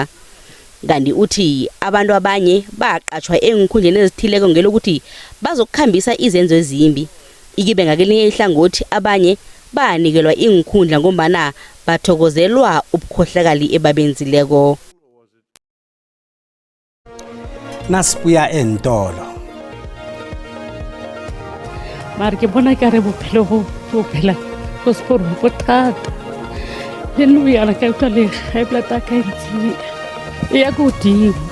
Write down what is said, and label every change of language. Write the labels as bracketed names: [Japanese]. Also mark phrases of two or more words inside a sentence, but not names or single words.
[South Ndebele] Kanti uthi abantu abanye baqatshwa engikhundleni ezithileko ngelokuthi bazokukhambisa izenzo ezimbi. Ikibe ngakelinye ihlangothi abanye banikelwa ingikhundla ngombana bathokozelwa ubukhohlakali ebabenzileko. Nasibuya entolo. [Northern Sotho] Mara ke bona ka re bophelo bo phela go sport bo thata le nna yana ka tla le [English] high blood cancer [Northern Sotho] ya godimo.